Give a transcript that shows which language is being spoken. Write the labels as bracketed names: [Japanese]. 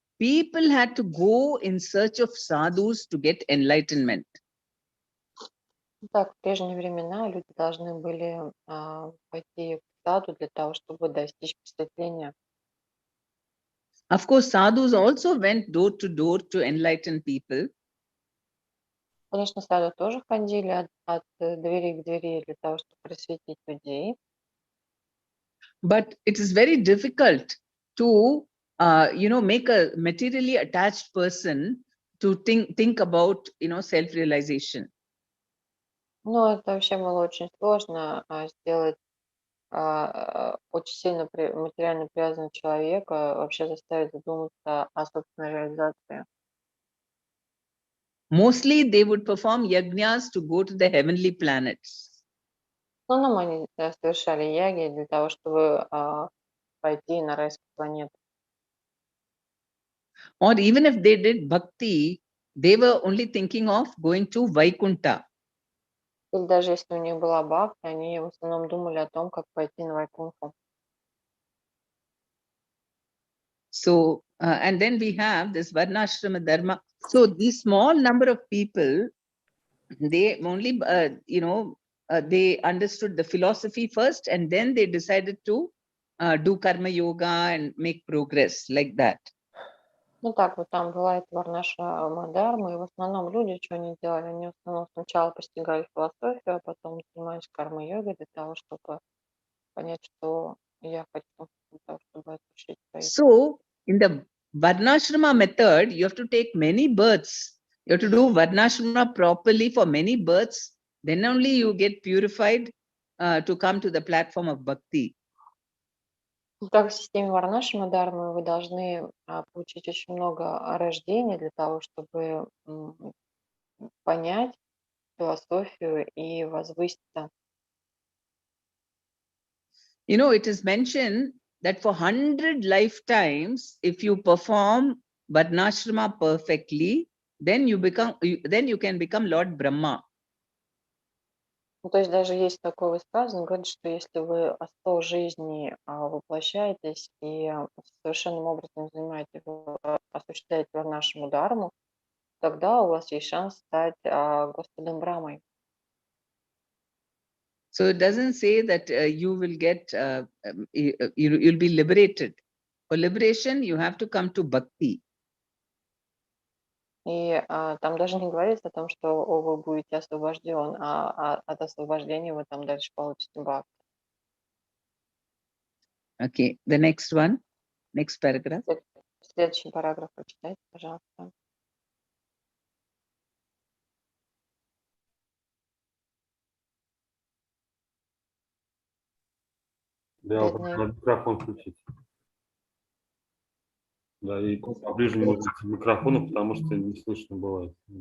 [English] People had to go in search of sadhus to get enlightenment. [Russian] Так, в прежние времена люди должны были пойти к саду для того, чтобы достичь просветления. [English] Of course, sadhus also went door to enlighten people. [Russian] Конечно, саду тоже ходили от двери к двери для того, чтобы просветить людей. [English] But it is very difficult to, make a materially attached person to think about, self-realization. [Russian] Но это вообще было очень сложно сделать очень сильно материально привязанного человека, вообще заставить задуматься о собственной реализации. [English] Mostly they would perform yajnas to go to the heavenly planets. [Russian] В основном они совершали яги для того, чтобы пойти на райскую планету. [English] Or even if they did bhakti, they were only thinking of going to Vaikunta. [Russian] Или даже если у них была бхакти, они в основном думали о том, как пойти на Вайкунху. [English] So, and then we have this Varnashrama Dharma. So these small number of people, they only, they understood the philosophy first, and then they decided to do karma yoga and make progress like that. [Russian] Ну так вот там бывает Варнаша Мадхарма, и в основном люди, что они делали, они в основном сначала постигали философию, а потом занимались карма-йогой для того, чтобы понять, что я хочу, для того, чтобы осуществить свои. [English] So in the Varnashrama method, you have to take many births. You have to do Varnashrama properly for many births. Then only you get purified to come to the platform of bhakti. [Russian] Так в системе Варнаши Мадхармы вы должны получить очень много рождений для того, чтобы понять философию и возвыситься. [English] It is mentioned that for 100 lifetimes, if you perform Varnashrama perfectly, then you can become Lord Brahma. [Russian] Ну, то есть даже есть такое высказывание, говорит, что если вы 100 жизней воплощаетесь и совершенным образом осуществляете Варнашему Дхарму, тогда у вас есть шанс стать Господом Брамой. [English] So it doesn't say that you will get, you'll be liberated. For liberation, you have to come to bhakti. [Russian] И там даже не говорится о том, что вы будете освобожден, а от освобождения вы там дальше получите бхакти. [English] Okay, the next one, next paragraph. [Russian] Следующий параграф прочитайте, пожалуйста. Да, надо микрофон включить. Да, и поближе можно к микрофону, потому что не слышно бывает.